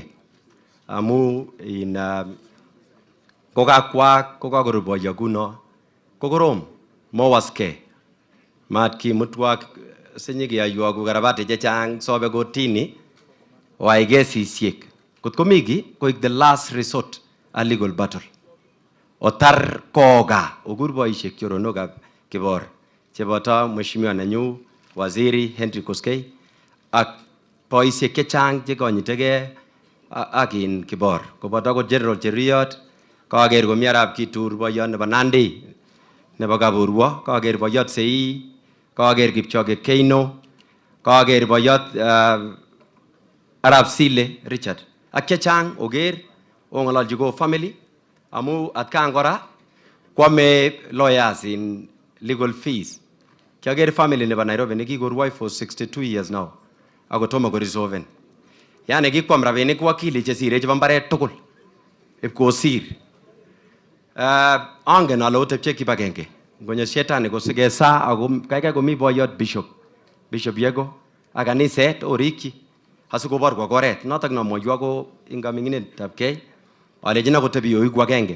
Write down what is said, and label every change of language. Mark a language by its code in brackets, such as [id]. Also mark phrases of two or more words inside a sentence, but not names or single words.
[kln] Amu in kokakoru boyo kuno kokorom mowaske mat kimutwak sinyige aywa ku karabate chechang sobe kotini waige sisiek kotko migi koik [en] the last resort a legal battle [kln] otar koga ogur boisiek choronokab Kibor cheboto mheshimiwa nanyu waziri Henry Koskei ak boisiek chechang chekonyitege akin Kibor koboto ko General Cheriot kager komi arab Kitur boyot nebo Nandi nebo Kaburwo kager boyot Sei kager Kipchoge Keino kager boyot Arab Sile Richard ak chechang oger ongololji go family amu atkan kora kwame lawyers [en] in legal fees [kln] kager family nebo Nairobi nekikorwai [en] for 62 years now [kln] akotomo ko resolven. Yani kikwam rabinik wakili chesire chebo mbaret tugul ipkosir. Angen ale otepche kibagenge ngonyo shetani kosige sa ako kaikai komi boyot Bishop Yego ak kaniset orikyi asikobor kwa oret notok nomwoiwo ko ingaminginetab kei alejin akotebi oiku agenge.